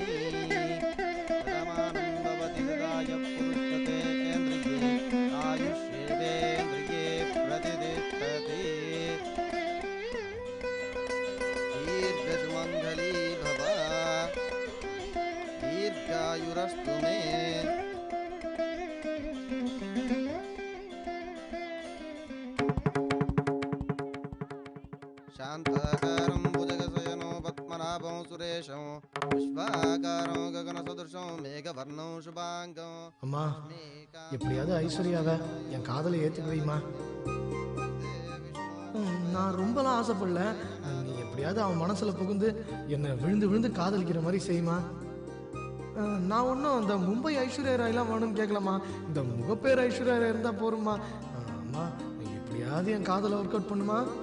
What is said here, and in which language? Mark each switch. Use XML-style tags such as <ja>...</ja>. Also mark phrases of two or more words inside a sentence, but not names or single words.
<sa>शतमानं भवति शताय पुरुषते इन्द्रिये. आयुष्येवेन्द्रिये प्रतितिष्ठति. दीर्घसुमङ्गली भव. दीर्घायुरस्तु मे. शांताकारं भुजगशयनो पद्मनाभं सुरेशं विश्वाकारं गगनसदृशं मेघवर्णं शुभांगं.</sa> <ta>அம்மா, எப்படியாவது ஐஸ்வர்யாவை என் காதலை ஏத்துக்க வைமா. நான் ரொம்பலாம் ஆசைப்படல. நீ எப்படியாவது அவன் மனசுல புகுந்து என்னை விழுந்து விழுந்து காதலிக்கிற மாதிரி செய்யுமா. நான் ஒன்றும் இந்த மும்பை ஐஸ்வர்யா ராயெல்லாம் வேணும்னு கேட்கலாமா. இந்த முகப்பேர் ஐஸ்வர்யா ராய் இருந்தா போருமா. அம்மா, நீ எப்படியாவது என் காதலை</ta> <en>work out</en> <ta>பண்ணுமா.</ta>